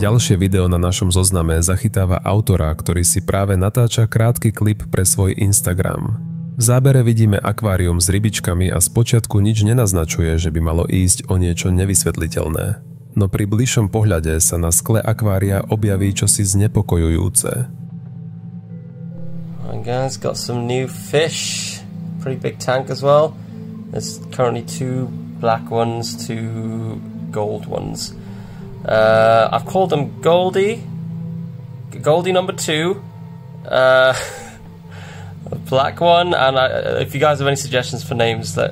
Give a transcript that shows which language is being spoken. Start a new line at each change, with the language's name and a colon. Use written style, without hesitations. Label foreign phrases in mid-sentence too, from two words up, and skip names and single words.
Slovak: Ďalšie video na našom zozname zachytáva autora, ktorý si práve natáča krátky klip pre svoj Instagram. V zábere vidíme akvárium s rybičkami a spočiatku nič nenaznačuje, že by malo ísť o niečo nevysvetliteľné. No pri bližšom pohľade sa na skle akvária objaví čosi znepokojujúce.
English: And guys, got some new fish. Pretty big tank as well. There's currently 2 black ones, 2 gold ones. I've called them Goldie number 2, black one, and if you guys have any suggestions for names that...